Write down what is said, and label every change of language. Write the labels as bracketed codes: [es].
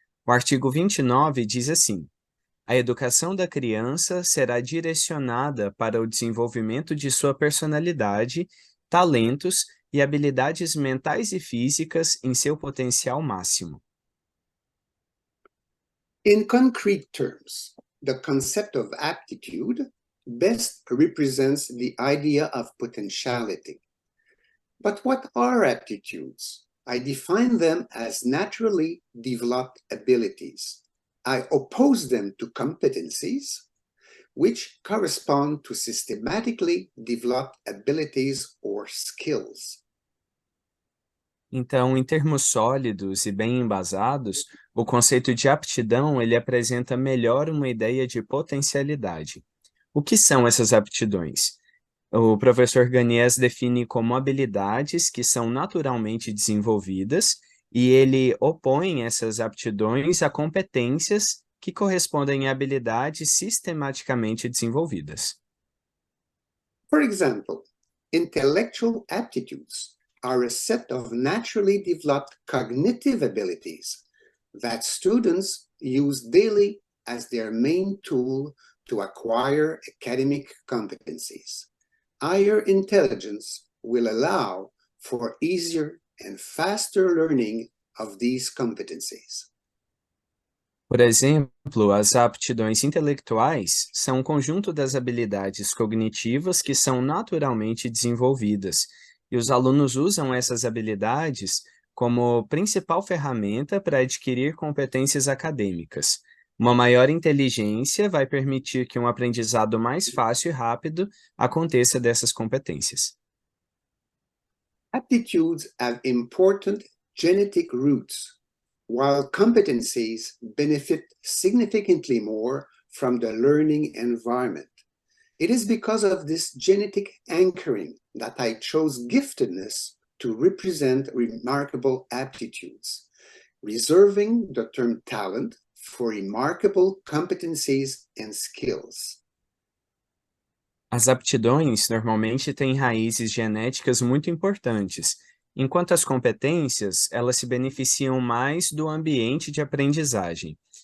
[pt] O artigo 29 diz assim: a educação da criança será direcionada para o desenvolvimento de sua personalidade, talentos e habilidades mentais e físicas em seu potencial máximo. [en] In concrete terms, the concept of aptitude best represents the idea of potentiality. But what are aptitudes? I define them as naturally developed abilities. I oppose them to competencies, which correspond to systematically developed abilities or skills. [pt] Então, em termos sólidos e bem embasados, o conceito de aptidão ele apresenta melhor uma ideia de potencialidade. O que são essas aptidões? O professor Gagné as define como habilidades que são naturalmente desenvolvidas e ele opõe essas aptidões a competências que correspondem a habilidades sistematicamente desenvolvidas. [en] For example, intellectual aptitudes are a set of naturally developed cognitive abilities that students use daily as their main tool to acquire academic competencies. Higher intelligence will allow for easier and faster learning of these competencies. [pt] Por exemplo, as aptidões intelectuais são um conjunto das habilidades cognitivas que são naturalmente desenvolvidas, e os alunos usam essas habilidades como principal ferramenta para adquirir competências acadêmicas. Uma maior inteligência vai permitir que um aprendizado mais fácil e rápido aconteça dessas competências. [en] Aptitudes have important genetic roots, while competencies benefit significantly more from the learning environment. It is because of this genetic anchoring that I chose giftedness to represent remarkable aptitudes, reserving the term talent for remarkable competencies and skills. [pt] As aptidões normalmente têm raízes genéticas muito importantes, enquanto as competências, elas se beneficiam mais do ambiente de aprendizagem.